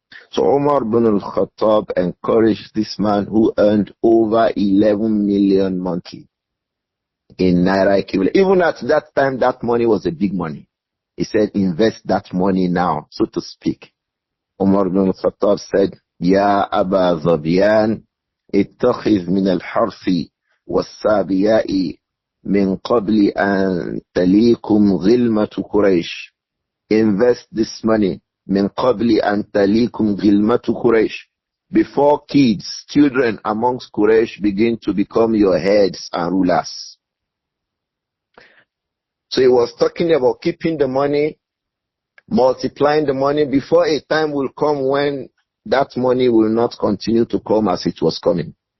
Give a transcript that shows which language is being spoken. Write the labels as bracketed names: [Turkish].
[English] So Umar ibn al-Khattab encouraged this man who earned over 11 million monthly in Naira equivalent. Even at that time, that money was a big money. He said, invest that money now, so to speak. Umar ibn al-Khattab said, [Arabic] يا أبا ظبيان اتخذ من الحرث والسابياء من قبل أن تليكم غلمة قريش. [English] Invest this money [Arabic] من قبل أن تليكم غلمة قريش, [English] before kids, children amongst Quraysh begin to become your heads and rulers. So he was talking about keeping the money, multiplying the money before a time will come when that money will not continue to come as it was coming.